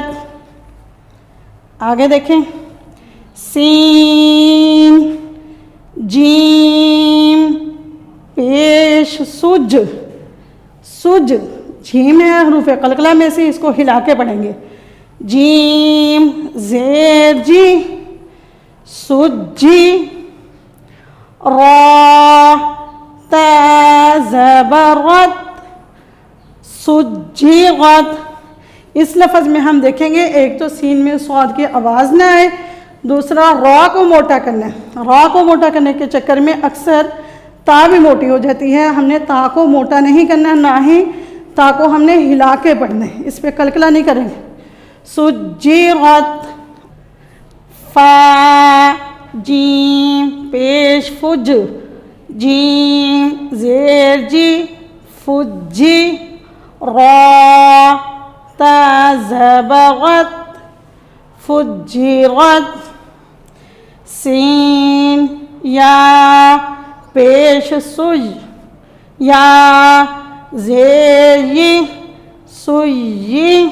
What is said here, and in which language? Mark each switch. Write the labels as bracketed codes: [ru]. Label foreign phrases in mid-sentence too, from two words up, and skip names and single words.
[ur] آگے دیکھیں سین جیم پیش سج سج. جیم ہے حروف قلقلہ میں سے، اس کو ہلا کے پڑھیں گے. جیم زیر جی سجی. را تا زبرت سجیغت. اس لفظ میں ہم دیکھیں گے ایک تو سین میں صاد کی آواز نہ آئے، دوسرا را کو موٹا کرنا ہے. را کو موٹا کرنے کے چکر میں اکثر تا بھی موٹی ہو جاتی ہے. ہم نے تا کو موٹا نہیں کرنا، نہ ہی تا کو ہم نے ہلا کے پڑھنا ہے، اس پہ قلقلہ نہیں کریں گے. سجیغت. فا جیم پیش فج جیم زیر جی فجی. را تا زبغت فجیغت. سین یا پیش سج یا زیر ی سجی.